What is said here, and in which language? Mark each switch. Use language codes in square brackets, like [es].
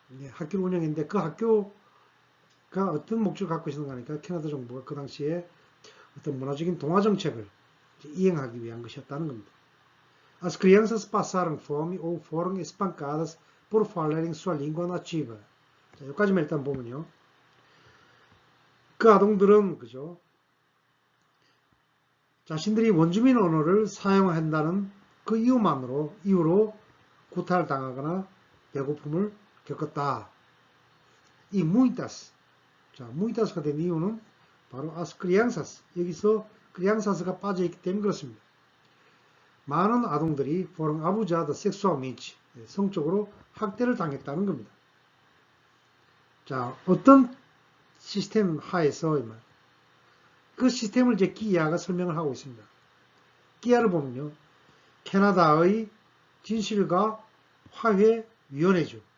[ko] 학교를 운영했는데 그 학교가 어떤 목적을 갖고 있었는가 하니까 캐나다 정부가 그 당시에 어떤 문화적인 동화 정책을 이행하기 위한 것이었다는 겁니다. [pt] As crianças passaram fome ou foram espancadas por falarem sua língua nativa. [ko] 자, 여기까지만 일단 보면요. 그 아동들은 그죠? 자신들이 원주민 언어를 사용한다는 그 이유로 구타를 당하거나 배고픔을 겪었다. 이 muitas. 자, muitas가 된 이유는 바로 as crianças. 여기서 crianças가 빠져있기 때문에 그렇습니다. 많은 아동들이 [pt] foram abusados sexualmente. [ko] 성적으로 학대를 당했다는 겁니다. 자, 어떤 시스템 하에서 그 시스템을 이제 기야가 설명을 하고 있습니다. 기야를 보면요. 캐나다의 진실과 화해위원회죠.